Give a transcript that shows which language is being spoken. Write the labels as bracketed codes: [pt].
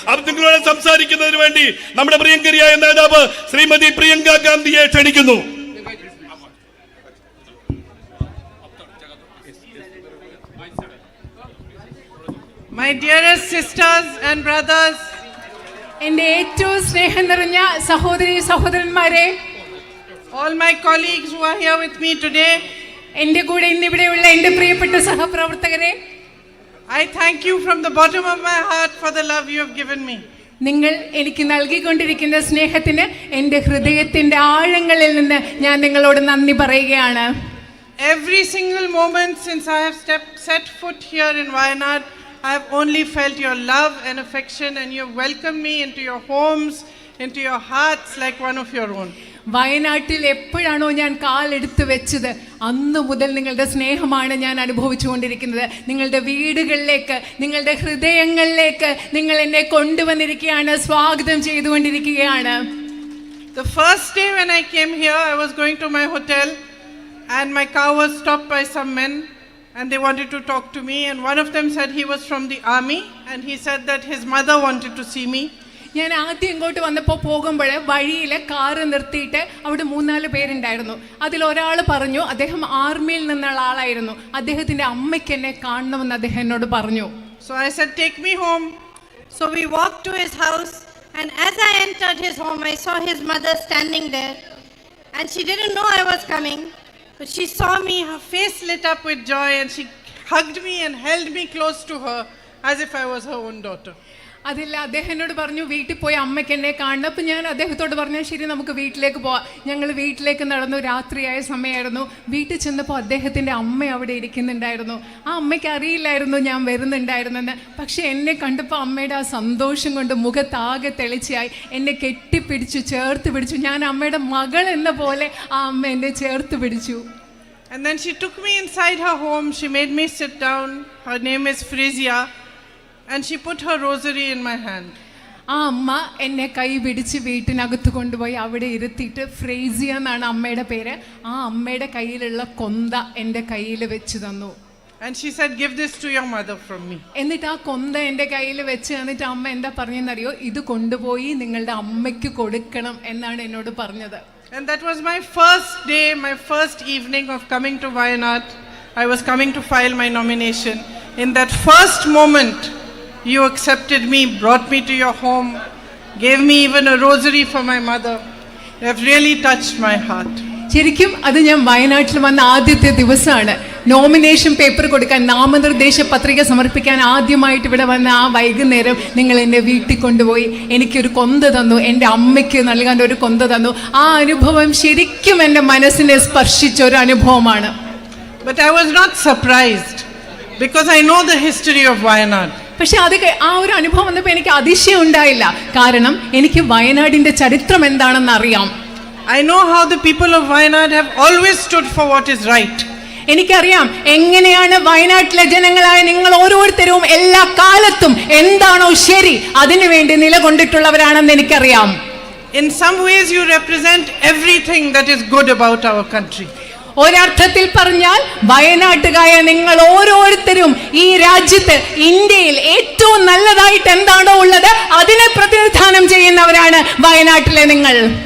[ml] നിങ്ങളോട് സംസാരിക്കുന്നതിന് വേണ്ടി നമ്മുടെ പ്രിയങ്കരിയായ നേതാവ് ശ്രീമതി പ്രിയങ്ക ഗാന്ധിയെ ക്ഷണിക്കുന്നു. [en] My dearest sisters and brothers, [ml] എൻ്റെ ഏറ്റവും സ്നേഹം നിറഞ്ഞ സഹോദരി സഹോദരന്മാരെ, [en] all my colleagues who are here with me today, [ml] എൻ്റെ കൂടെ ഇന്നിവിടെയുള്ള എൻ്റെ പ്രിയപ്പെട്ട സഹപ്രവർത്തകരെ, [en] I thank you from the bottom of my heart for the love you have given me. [ml] നിങ്ങൾ എനിക്ക് നൽകിക്കൊണ്ടിരിക്കുന്ന സ്നേഹത്തിന് എൻ്റെ ഹൃദയത്തിൻ്റെ ആഴങ്ങളിൽ നിന്ന് ഞാൻ നിങ്ങളോട് നന്ദി പറയുകയാണ്. [en] Every single moment since I have set foot here in Wayanad, I have only felt your love and affection, and you have welcomed me into your homes, into your hearts like one of your own. [ml] വയനാട്ടിൽ എപ്പോഴാണോ ഞാൻ കാലെടുത്ത് വെച്ചത് അന്ന് മുതൽ നിങ്ങളുടെ സ്നേഹമാണ് ഞാൻ അനുഭവിച്ചുകൊണ്ടിരിക്കുന്നത്. നിങ്ങളുടെ വീടുകളിലേക്ക്, നിങ്ങളുടെ ഹൃദയങ്ങളിലേക്ക് നിങ്ങൾ എന്നെ കൊണ്ടുവന്നിരിക്കുകയാണ്, സ്വാഗതം ചെയ്തുകൊണ്ടിരിക്കുകയാണ്. [en] The first day when I came here, I was going to my hotel and my car was stopped by some men and they wanted to talk to me, and one of them said he was from the army and he said that his mother wanted to see me. [ml] ഞാൻ ആദ്യം ഇങ്ങോട്ട് വന്നപ്പോൾ പോകുമ്പോൾ വഴിയിൽ car നിർത്തിയിട്ട് അവിടെ 3-4 പേരുണ്ടായിരുന്നു. അതിലൊരാൾ പറഞ്ഞു അദ്ദേഹം ആർമിയിൽ നിന്നുള്ള ആളായിരുന്നു, അദ്ദേഹത്തിൻ്റെ അമ്മയ്ക്ക് എന്നെ കാണണമെന്ന് അദ്ദേഹം എന്നോട് പറഞ്ഞു. [en] So I said, take me home. So we walked to his house, and as I entered his home, I saw his mother standing there, and she didn't know I was coming, but she saw me, her face lit up with joy, and she hugged me and held me close to her as if I was her own daughter. [ml] അതില്ല, അദ്ദേഹം എന്നോട് പറഞ്ഞു വീട്ടിൽ പോയി അമ്മയ്ക്ക് എന്നെ കാണണം. അപ്പം ഞാൻ അദ്ദേഹത്തോട് പറഞ്ഞു ശരി നമുക്ക് വീട്ടിലേക്ക് പോവാം. ഞങ്ങൾ വീട്ടിലേക്ക് നടന്നു. രാത്രിയായ സമയമായിരുന്നു. വീട്ടിൽ ചെന്നപ്പോൾ അദ്ദേഹത്തിൻ്റെ അമ്മ അവിടെ ഇരിക്കുന്നുണ്ടായിരുന്നു. ആ അമ്മയ്ക്ക് അറിയില്ലായിരുന്നു ഞാൻ വരുന്നുണ്ടായിരുന്നെന്ന്. പക്ഷെ എന്നെ കണ്ടപ്പോൾ അമ്മയുടെ ആ സന്തോഷം കൊണ്ട് മുഖത്താകെ തെളിച്ചായി. എന്നെ കെട്ടിപ്പിടിച്ചു, ചേർത്ത് പിടിച്ചു. ഞാൻ അമ്മയുടെ മകൾ എന്ന പോലെ ആ അമ്മ എന്നെ ചേർത്ത് പിടിച്ചു. [en] And then she took me inside her home. She made me sit down. Her name is Frisia. And she put her rosary in my hand. [ml] ആ അമ്മ എന്നെ കൈ പിടിച്ച് വീട്ടിനകത്ത് കൊണ്ടുപോയി അവിടെ ഇരുത്തിയിട്ട്, ഫ്രേസിയ എന്നാണ് അമ്മയുടെ പേര്, ആ അമ്മയുടെ കയ്യിലുള്ള കൊന്ത എൻ്റെ കയ്യിൽ വെച്ച് തന്നു. [en] And she said, give this to your mother from me. [ml] എന്നിട്ട് ആ കൊന്ത എൻ്റെ കയ്യിൽ വെച്ച് തന്നിട്ട് അമ്മ എന്താ പറഞ്ഞെന്നറിയോ, ഇത് കൊണ്ടുപോയി നിങ്ങളുടെ അമ്മയ്ക്ക് കൊടുക്കണം എന്നാണ് എന്നോട് പറഞ്ഞത്. [en] And that was my first day, my first evening of coming to Wayanad. I was coming to file my nomination. In that first moment, you accepted me, brought me to your home, gave me even a rosary for my mother. You have really touched my heart. [ml] ശരിക്കും അത് ഞാൻ വയനാട്ടിൽ വന്ന ആദ്യത്തെ ദിവസമാണ്. Nomination paper കൊടുക്കാൻ, നാമനിർദ്ദേശ പത്രിക സമർപ്പിക്കാൻ ആദ്യമായിട്ട് ഇവിടെ വന്ന ആ വൈകുന്നേരം നിങ്ങൾ എന്നെ വീട്ടിൽ കൊണ്ടുപോയി എനിക്കൊരു കൊന്ത തന്നു, എൻ്റെ അമ്മയ്ക്ക് നൽകാൻ ഒരു കൊന്ത തന്നു. ആ അനുഭവം ശരിക്കും എൻ്റെ മനസ്സിനെ സ്പർശിച്ച ഒരു അനുഭവമാണ്. [en] But I was not surprised because I know the history of Wayanad. [ml] പക്ഷെ അത് ആ ഒരു അനുഭവം വന്നപ്പോൾ എനിക്ക് അതിശയം ഉണ്ടായില്ല. കാരണം എനിക്ക് വയനാടിൻ്റെ ചരിത്രം എന്താണെന്ന് അറിയാം. [en] I know how the people of Wayanad have always stood for what is right. [ml] എനിക്കറിയാം എങ്ങനെയാണ് വയനാട്ടിലെ ജനങ്ങളായ നിങ്ങൾ ഓരോരുത്തരും എല്ലാ കാലത്തും എന്താണോ ശരി അതിനുവേണ്ടി നിലകൊണ്ടിട്ടുള്ളവരാണെന്ന് എനിക്കറിയാം. [en] In some ways you represent everything that is good about our country. [ml] ഒരർത്ഥത്തിൽ പറഞ്ഞാൽ വയനാട്ടുകായ നിങ്ങൾ ഓരോരുത്തരും ഈ രാജ്യത്ത്, ഇന്ത്യയിൽ ഏറ്റവും നല്ലതായിട്ട് എന്താണോ ഉള്ളത് അതിനെ പ്രതിനിധാനം ചെയ്യുന്നവരാണ് വയനാട്ടിലെ നിങ്ങൾ.